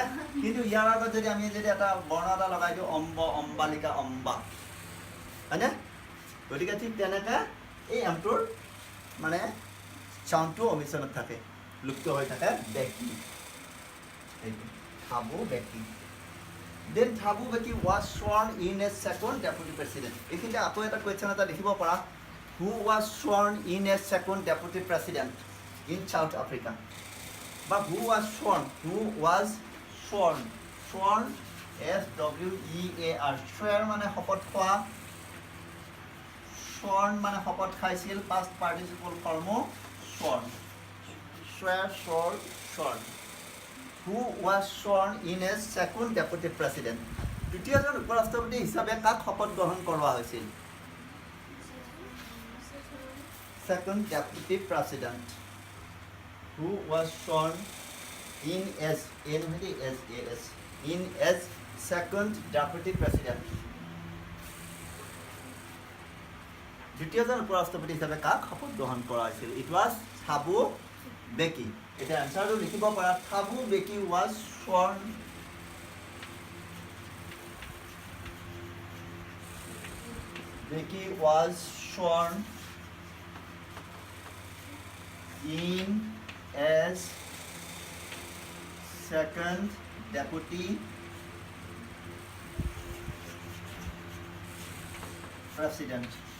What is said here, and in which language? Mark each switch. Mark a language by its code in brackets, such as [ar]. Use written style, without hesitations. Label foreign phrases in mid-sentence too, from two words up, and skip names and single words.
[as] কিন্তু ইয়াৰ আগত যদি আমি এটা বৰ্ণ এটা লগাই দিওঁ, অম্ব, অম্বালিকা, অম্বা, হয়নে? গতিকে ঠিক তেনেকৈ এই এমটোৰ মানে চাউণ্ডটো অমিশ্ৰণত থাকে, লুপ্ত হৈ থাকে। Mbeki, Thabo Mbeki। [en] then Thabo Mbeki was sworn in as second deputy president. [as] এইখিনিতে আকৌ এটা কুৱেশ্যন এটা লিখিব পাৰা, [en] who was sworn in as second deputy president in South Africa? বা who was sworn sworn SWEAR, swear [as] মানে শপত খোৱা, [en] sworn [as] মানে শপত খাইছিল, [en] past participle form sworn, swear, sworn। who was sworn in as second deputy president? [as] দ্বিতীয়জন উপৰাষ্ট্ৰপতি হিচাপে কাক শপত গ্ৰহণ কৰোৱা হৈছিল? [en] second deputy president. Who was sworn in as second deputy president? [as] দ্বিতীয়জন উপৰাষ্ট্ৰপতি হিচাপে কাক শপত গ্ৰহণ কৰা হৈছিল? [en] It was Thabo Mbeki। [as] এতিয়া এনচাৰটো লিখিব পাৰা, [en] Thabo Mbeki was sworn in as second deputy president.